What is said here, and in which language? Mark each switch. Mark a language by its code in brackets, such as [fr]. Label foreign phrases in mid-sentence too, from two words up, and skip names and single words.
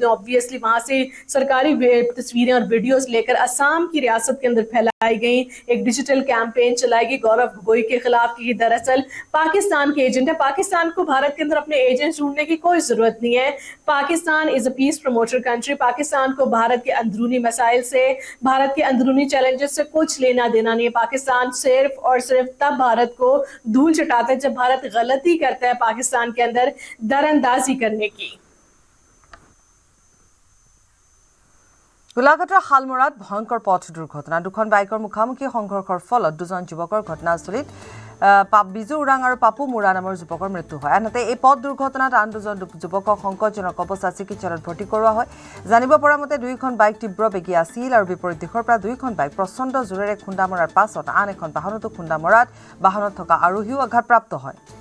[ur] ہے اوبویسلی وہاں سے سرکاری تصویریں اور ویڈیوز لے کر آسام کی ریاست کے اندر پھیلائی گئی ایک [en] digital campaign [ur] چلائی گئی گورو گوگوئی کے خلاف کی دراصل پاکستان کے ایجنٹ ہے پاکستان کو بھارت کے اندر اپنے ایجنٹ ڈھونڈنے کی کوئی ضرورت نہیں ہے پاکستان [en] is a peace promoter country [ur] پاکستان کو بھارت کے اندرونی مسائل سے بھارت کے اندرونی چیلنجز سے کچھ لینا دینا نہیں ہے پاکستان صرف اور صرف تب بھارت کو دھول چٹاتا ہے جب بھارت غلطی کرتا ہے پاکستان کے اندر دراندازی کرنے کی [as] গোলাঘাটৰ শালমৰাত ভয়ংকৰ পথ দুৰ্ঘটনা দুখন বাইকৰ মুখামুখি সংঘৰ্ষৰ ফলত দুজন যুৱকৰ ঘটনাস্থলীত বিজু উৰাং আৰু পাপু মুৰা নামৰ যুৱকৰ মৃত্যু হয় আনহাতে এই পথ দুৰ্ঘটনাত আন দুজন যুৱকক সংকটজনক অৱস্থাত চিকিৎসালয়ত ভৰ্তি কৰোৱা হয় জানিব পৰা মতে দুইখন বাইক তীব্ৰ বেগী আছিল আৰু বিপৰীত দিশৰ পৰা দুইখন বাইক প্ৰচণ্ড জোৰেৰে খুন্দা মৰাৰ পাছত আন এখন বাহনতো খুন্দা মৰাত বাহনত থকা আৰোহীও আঘাতপ্ৰাপ্ত হয়